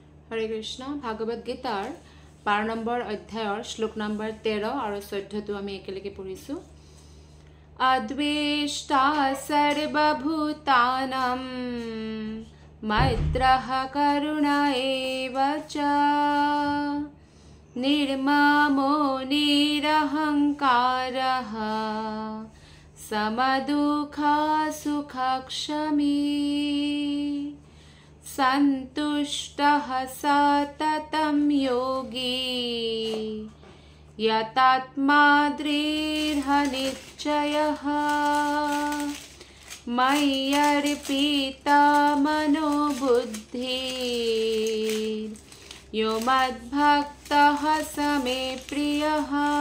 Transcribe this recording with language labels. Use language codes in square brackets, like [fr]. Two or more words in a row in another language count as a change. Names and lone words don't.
[as] হৰে কৃষ্ণ ভাগৱত গীতাৰ 12 নম্বৰ অধ্যায়ৰ শ্লোক নম্বৰ 13 আৰু 14 আমি একেলগে পঢ়িছো [sa] अद्वेष्टा सर्वभूतानाम् मैत्रः करुण एव च निर्ममो निरहंकारः समदुःख सुख क्षमी सन्तुष्टः सततं योगी यतात्मा दृढनिश्चयः मय्यर्पिता मनो बुद्धिः यो मद्भक्तः स मे प्रियः।